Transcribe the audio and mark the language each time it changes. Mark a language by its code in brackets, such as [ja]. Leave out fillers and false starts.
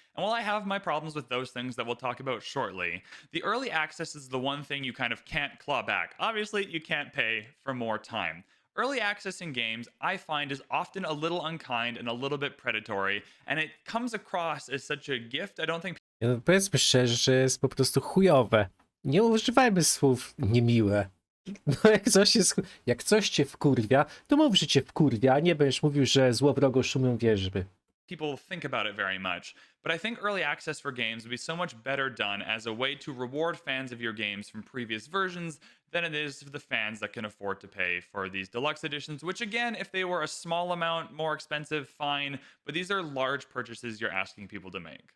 [en] And while I have my problems with those things that we'll talk about shortly, the early access is the one thing you kind of can't claw back. Obviously, you can't pay for more time. Early access in games, I find, is often a little unkind and a little bit predatory, and it comes across as such a gift. I don't think [pl] No, powiedzmy szczerze, że jest po prostu chujowe. Nie używajmy słów niemiłe. No jak coś cię wkurwia, to mów, że cię wkurwia, a nie będziesz mówił, że złowrogo szumią wierzby. [en] people think about it very much. But I think early access for games would be so much better done as a way to reward fans of your games from previous versions than it is for the fans that can afford to pay for these deluxe editions, which again, if they were a small amount more expensive, fine, but these are large purchases you're asking people to make.